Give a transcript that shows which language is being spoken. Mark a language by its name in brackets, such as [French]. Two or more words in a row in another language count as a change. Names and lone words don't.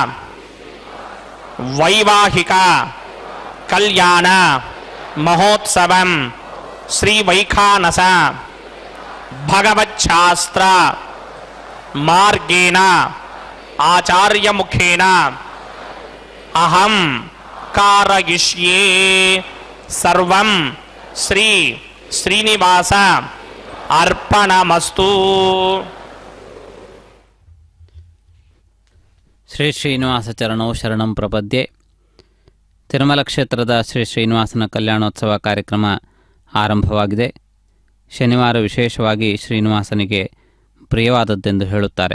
[Sanskrit] వైవాహిక కళ్యాణ మహోత్సవం శ్రీ వైఖానస భగవచ్ఛాస్త్ర మార్గేణ ఆచార్యముఖేన అహం కారయిష్యే సర్వం శ్రీ శ్రీనివాస అర్పణమస్తు. ಶ್ರೀ ಶ್ರೀನಿವಾಸ ಚರಣೋ ಶರಣಂ ಪ್ರಪದ್ಯೆ. [Kannada] ತಿರುಮಲ ಕ್ಷೇತ್ರದ ಶ್ರೀ ಶ್ರೀನಿವಾಸನ ಕಲ್ಯಾಣೋತ್ಸವ ಕಾರ್ಯಕ್ರಮ ಆರಂಭವಾಗಿದೆ. ಶನಿವಾರ ವಿಶೇಷವಾಗಿ ಶ್ರೀನಿವಾಸನಿಗೆ ಪ್ರಿಯವಾದದ್ದೆಂದು ಹೇಳುತ್ತಾರೆ.